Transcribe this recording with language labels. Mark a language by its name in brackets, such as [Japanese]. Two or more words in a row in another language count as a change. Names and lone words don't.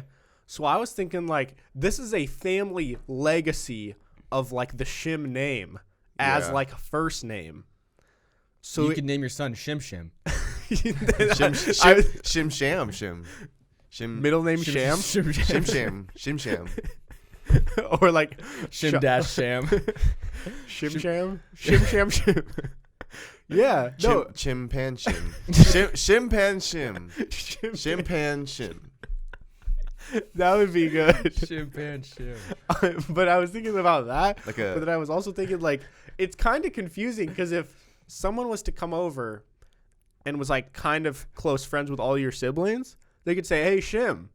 [English] So I was thinking, like, this is a family legacy of, like, the Shim name as, like, a first name. So you could name your son Shim Shim. Shim Sham Shim. Shim. Middle name Sham? Shim Sham. Shim Sham. Or, like, Shim dash Sham. Shim Sham? Shim Sham Shim. Yeah. No. Chimpan Shim. Shimpan Shim. Shimpan Shim. That would be good. Shimpan Shim. But I was thinking about that. But then I was also thinking, like, it's kind of confusing because if someone was to come over and was, like, kind of close friends with all your siblings, they could say, hey, Shim.